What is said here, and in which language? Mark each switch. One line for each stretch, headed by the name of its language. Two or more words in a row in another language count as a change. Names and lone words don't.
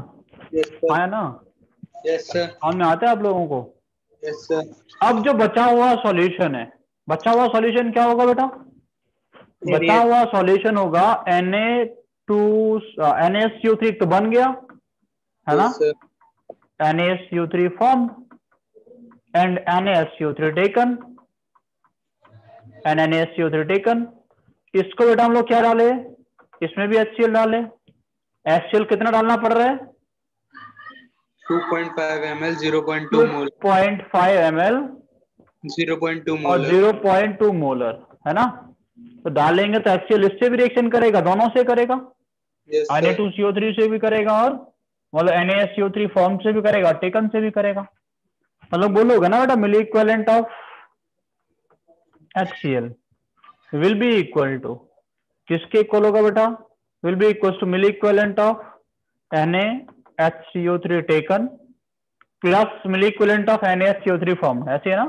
English: Yes sir.
Hindi: आया ना,
English: Yes sir.
Hindi: समझ में आता है आप लोगों को।
English: Yes sir.
Hindi: अब जो बचा हुआ सॉल्यूशन है, बचा हुआ सॉल्यूशन क्या होगा बेटा, बचा हुआ सॉल्यूशन होगा NaSCO3 तो बन गया है ना,
English: Yes sir. NaSCO3 formed and NaSCO3 taken, and NaSCO3 taken।
Hindi: इसको बेटा हम लोग क्या डाले, इसमें भी HCl डाले, HCl कितना डालना पड़ रहा है,
English: 2.5 ml 0.2 mol 2.5 ml 0.2
Hindi: और
English: molar
Hindi: 0.2 मोलर है ना। तो डालेंगे तो HCl इससे भी रिएक्शन करेगा, दोनों से करेगा,
English: Yes sir.
Hindi: Na2CO3 से भी करेगा और मतलब NaSCO3 फॉर्म से भी करेगा, टेकन से भी करेगा। मतलब बोलोगे ना बेटा
English: milli equivalent of HCl will be equal to,
Hindi: किसके इक्वल होगा बेटा,
English: will be equal to milli equivalent of NaHCO3 taken plus milli equivalent of NaSCO3 form,
Hindi: ऐसे है ना।